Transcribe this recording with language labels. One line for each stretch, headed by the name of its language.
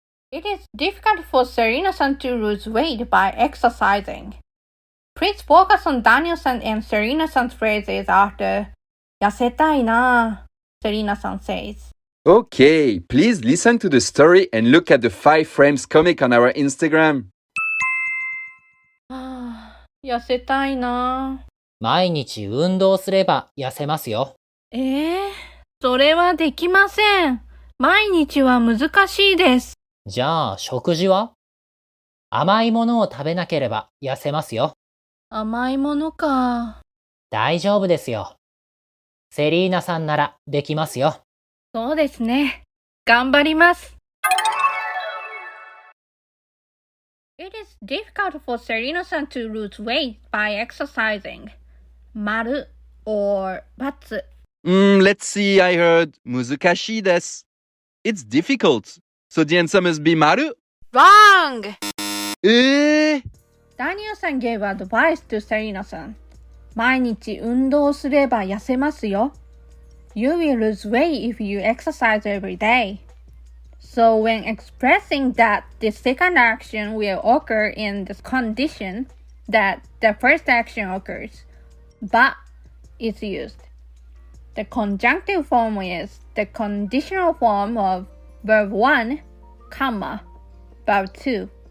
English: It is difficult for Serena-san to lose weight by exercising. Please focus on Daniel-san and Serena-san's phrases after
Japanese: 痩せたいな,
English: Serena-san says. Okay, please listen to the story and look at the 5 frames comic on our Instagram.
Japanese: 痩せたいな。毎日運動すれば痩せますよ。それはできません。毎日は難しいです。じゃあ食事は？甘いものを食べなければ痩せますよ。甘いものか。大丈夫ですよ。セリーナさんならできますよ。そうですね。頑張ります。
English: It is difficult for Serena-san to lose weight by exercising. 丸 or ×. Let's see, I heard
Japanese: 難しいです.
English: It's difficult. So the answer must be 丸? Wrong! Daniel-san gave advice to Serena-san.
Japanese: 毎日運動すれば痩せますよ。
English: You will lose weight if you exercise every day. So when expressing that the second action will occur in the condition that the first action occurs, but is used. The conjunctive form is the conditional form of verb 1, comma, verb 2.